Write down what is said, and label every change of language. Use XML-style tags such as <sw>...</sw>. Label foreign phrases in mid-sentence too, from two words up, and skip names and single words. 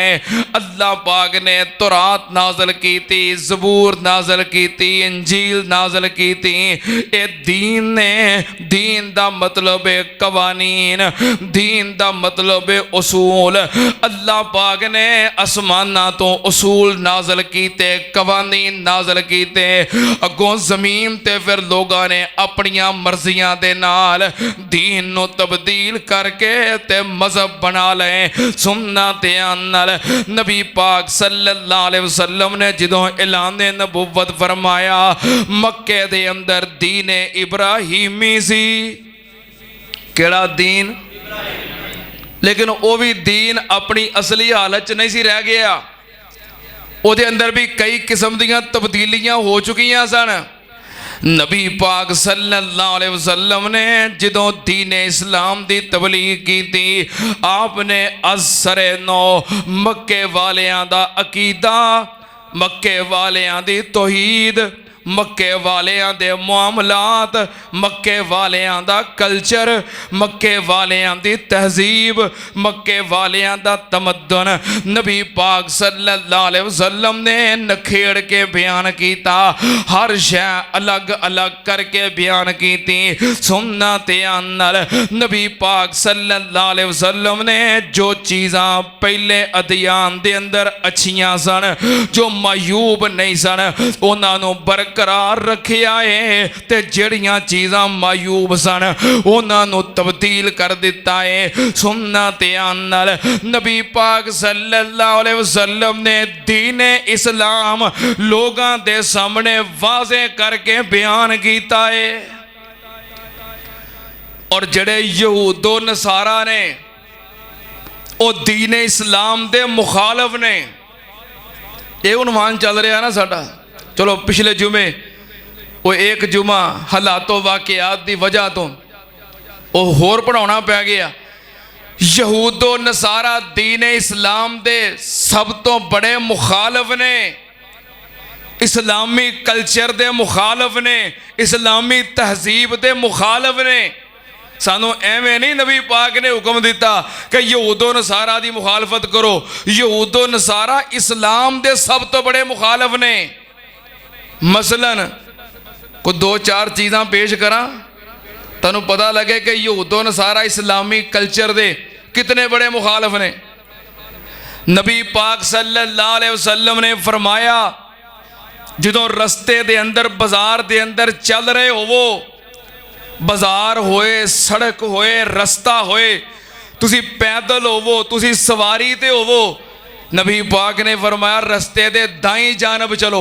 <ur>اللہ پاک نے تورات نازل کی تھی، زبور نازل کی تھی، انجیل نازل کی تھی.</ur> <pa>یہ دین نے، دین دا مطلب ہے قوانین، دین دا مطلب ہے اصول. اللہ پاک نے اسماناں توں اصول نازل کیتے، قوانین نازل کیتے. اگوں زمین تے فیر لوگوں نے اپنیاں مرضیاں دے نال دین نوں تبدیل کر کے تے مذہب بنا لے. سننا دھیان نال، نبی پاک</pa> <ar>صلی اللہ علیہ وسلم</ar> <pa>نے جدوں اعلان نبوت فرمایا، مکے دے اندر دین ابراہیمی سی. کیہڑا دین? لیکن او وی دین اپنی اصلی حالت چ نہیں سی رہ گیا، اوہدے اندر وی کئی قسم دیاں تبدیلیاں ہو چکیاں سن. نبی پاک</pa> <ar>صلی اللہ علیہ وسلم</ar> <pa>نے جدوں دین اسلام دی تبلیغ کی سی، آپ نے عصر نو مکے والیاں دا عقیدہ، مکے والیاں دی توحید، مکے والیاں دے معاملات، مکے والیاں دا کلچر، مکے والیاں دی تہذیب، مکے والیاں دا تمدن نبی پاک</pa> <ar>صلی اللہ علیہ وسلم</ar> <pa>نے نکھیڑ کے بیان کیتا.</pa> <ur>ہر شے الگ الگ کر کے بیان کی تھی.</ur> <pa>سننا دھیان نال، نبی پاک</pa> <ar>صلی اللہ علیہ وسلم</ar> <pa>نے جو چیزاں پہلے ادیان دے اندر اچھیاں سن، جو معیوب نہیں سن، اوہناں نوں قرار رکھیا ہے، تے جہڑیاں چیزاں معیوب سن اوہناں نوں تبدیل کر دتا ہے. سننا دھیان نال، نبی پاک</pa> <ar>صلی اللہ علیہ وسلم</ar> <pa>نے دین اسلام لوکاں دے سامنے واضح کر کے بیان کیا ہے. اور جہڑے یہود و نصاریٰ نے او دین اسلام دے مخالف نے. یہ عنوان چل رہیا نا ساڈا۔ چلو پچھلے جمعے او اک جمعہ حالاتوں واقعات دی وجہ توں او ہور پڑھانا پے گیا. یہود و نصاریٰ دین اسلام دے سب توں وڈے مخالف نے، اسلامی کلچر دے مخالف نے، اسلامی تہذیب دے مخالف نے. سانوں ایویں نہیں نبی پاک نے حکم دتا کہ یہود و نصاریٰ دی مخالفت کرو. یہود و نصاریٰ اسلام دے سب توں وڈے مخالف نے. مثلاً کو دو چار چیزاں پیش کراں، تینوں پتہ لگے کہ یہود و نصاریٰ اسلامی کلچر دے کنے وڈے مخالف نے. نبی پاک</pa> <ar>صلی اللہ علیہ وسلم</ar> <pa>نے فرمایا، جدوں رستے دے اندر بازار دے اندر چل رہے ہووو، بازار ہووے، سڑک ہووے، رستہ ہووے، تسیں پیدل ہووو، تسیں سواری تے ہووو، نبی پاک نے فرمایا رستے دے دائیں جانب چلو.</pa>